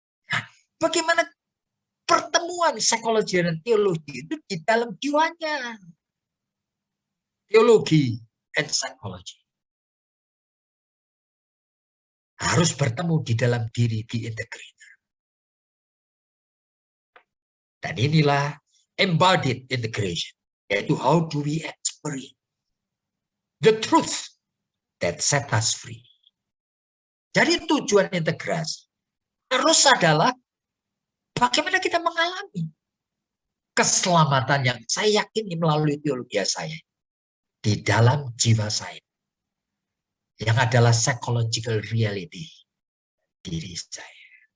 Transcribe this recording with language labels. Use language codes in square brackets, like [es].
[id] Nah, bagaimana pertemuan psikologi dan teologi itu di dalam jiwanya? Teologi dan psikologi harus bertemu di dalam diri di integrator. [en] Dan inilah embodied integration, yaitu how do we experience the truth that set us free. [id] Jadi tujuan integrasi harus adalah bagaimana kita mengalami keselamatan yang saya yakini melalui teologi saya di dalam jiwa saya, yang adalah psychological reality diri saya.